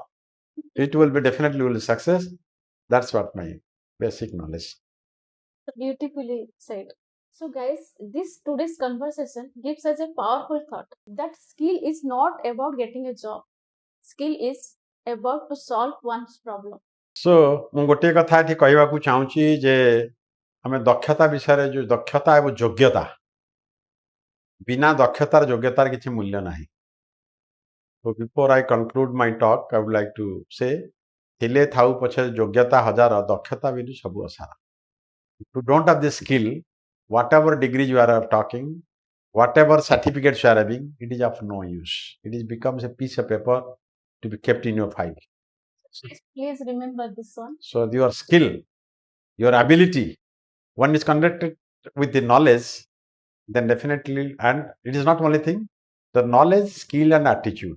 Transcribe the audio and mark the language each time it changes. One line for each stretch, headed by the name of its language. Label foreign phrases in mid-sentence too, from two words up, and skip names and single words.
English: It will be definitely will be success. That's what my basic knowledge. Beautifully said. So guys, this today's conversation gives us a powerful thought that skill is not about getting a job. Skill is about to solve one's problem.
Odia: सो ମୁଁ ଗୋଟିଏ କଥା ଏଠି କହିବାକୁ ଚାହୁଁଛି ଯେ ଆମେ ଦକ୍ଷତା ବିଷୟରେ ଯୋଉ ଦକ୍ଷତା ଏବଂ ଯୋଗ୍ୟତା ବିନା ଦକ୍ଷତାର ଯୋଗ୍ୟତାର କିଛି ମୂଲ୍ୟ ନାହିଁ।
English: So before I conclude my talk, I would like to say
Odia: ଥିଲେ ଥାଉ ପଛେ ଯୋଗ୍ୟତା ହଜାର ଦକ୍ଷତା ବିନୁ ସବୁ ଅସାର।
English: If you don't have the skill, whatever degrees you are talking, whatever certificates you are having, it is of no use. It is becomes a piece of paper to be kept in your file. Please remember this one. So your skill, your ability, one is connected with the knowledge, then definitely, and it is not only thing, the knowledge, skill, and attitude.